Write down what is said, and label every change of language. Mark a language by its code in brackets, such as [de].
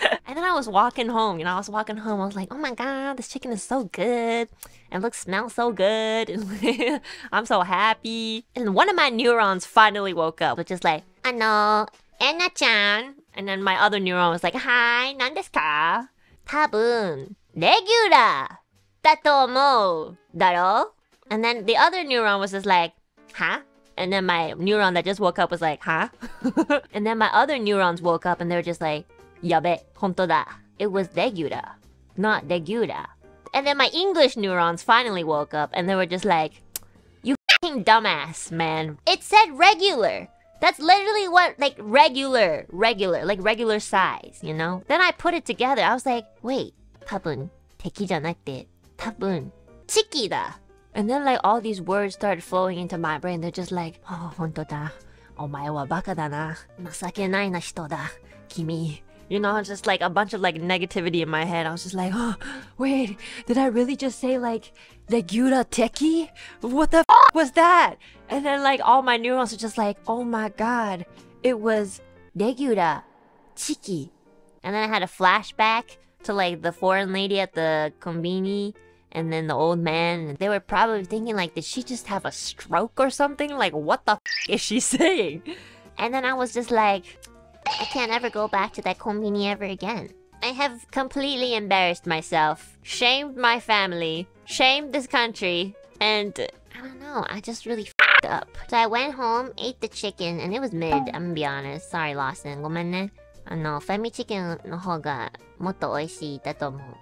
[en] And then I was walking home, I was walking home. I was like, oh my god, this chicken is so good. And smells so good. And I'm so happy. And one of my neurons finally woke up, which is like, Enna-chan. And then my other neuron was like, hi, [ja] 何ですか? 多分、レギュラーだと思う。だろ? [en] And then the other neuron was just like, huh? And then my neuron that just woke up was like, huh? And then my other neurons woke up and they were just like, [ja] やべ、本当だ. [en] It was regular, not regular. And then my English neurons finally woke up and they were just like, you fucking dumbass, man. It said regular. That's literally what, like, regular, like regular size, you know? Then I put it together. I was like, wait, [ja] 多分、敵じゃなくて、多分、チキだ. [en] And then like all these words started flowing into my brain. They're just like, oh, [ja] 本当だ. お前はバカだな.情けないな人だ.君. [en] You know, just like a bunch of like negativity in my head. I was just like, oh, wait, did I really just say like, Regura teki? What the f was that? And then like all my neurons were just like, oh my god, it was Regura Chiki. And then I had a flashback to like the foreign lady at the konbini and then the old man. And they were probably thinking like, did she just have a stroke or something? Like, what the f is she saying? And then I was just like, I can't ever go back to that konbini ever again. I have completely embarrassed myself, shamed my family, shamed this country, and I don't know, I just really f***ed up. So I went home, ate the chicken, and it was mid, I'm gonna be honest. Sorry, Lawson. [ja] ごめんね。ファミチキンの方がもっと美味しいだと思う。